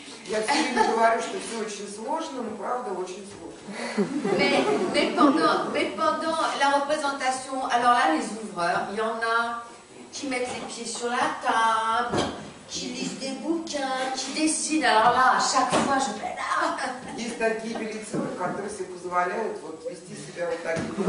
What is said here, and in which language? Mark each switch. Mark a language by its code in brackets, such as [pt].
[ru] Я все время говорю, что все очень сложно, но правда очень сложно. [fr] Mais pendant la représentation, alors là, les ouvreurs, il y en a qui mettent les pieds sur la table, qui lisent des bouquins, qui dessinent. Alors là, à chaque fois, je fais là. [ru] Есть такие билетеры, которые себе позволяют вот вести себя вот так.